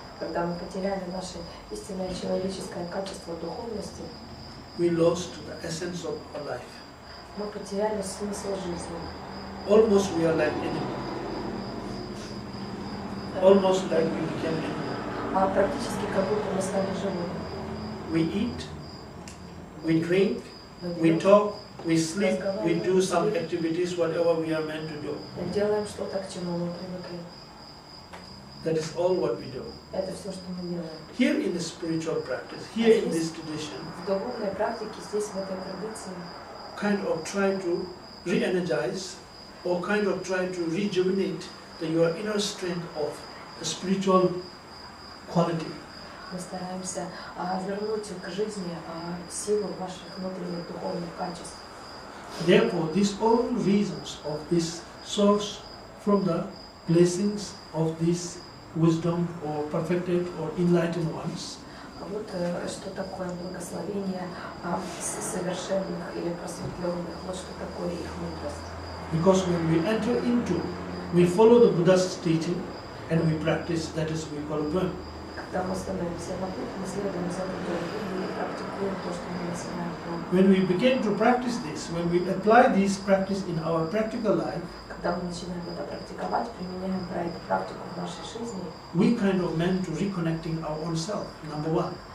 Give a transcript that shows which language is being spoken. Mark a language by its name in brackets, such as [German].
[Russian] Когда мы потеряли наше истинное человеческое качество духовности, [English] we lost the essence of our life. [Russian] мы потеряли смысл жизни. [English] Almost we are like animals. Almost like we became animals. [Russian] Практически как будто мы стали животными. [English] We eat, we drink, [Russian] Мы [English] we [Russian] пьем, [English] talk, we sleep, we do some activities, whatever we are meant to do. [Russian] мы делаем что-то, к чему мы привыкли. [English] That is all what we do. [Russian] Это все, что мы делаем. [English] Here in the spiritual practice, here in this tradition, [Russian] В духовной практике, здесь, в этой традиции, [English] kind of try to re-energize or kind of try to rejuvenate your inner strength of the spiritual quality. [Russian] мы стараемся вернуть к жизни силу ваших внутренних духовных качеств. [English] Therefore, these all reasons of this source from the blessings of this wisdom or perfected or enlightened ones. [Russian] Вот что такое благословение совершенных или просветленных, вот что такое их мудрость. [English] Because when we enter into, we follow the Buddha's teaching and we practice, that is we call Brahma. [Russian] Когда мы становимся на путь, мы следуем за Буддой и практикуем то, что мы называем практикой. [English] When we begin to practice this, when we apply this practice in our practical life, [Russian] Когда мы начинаем это практиковать, применяем эту практику в нашей жизни, [English] we kind of meant to reconnecting our own self, number one.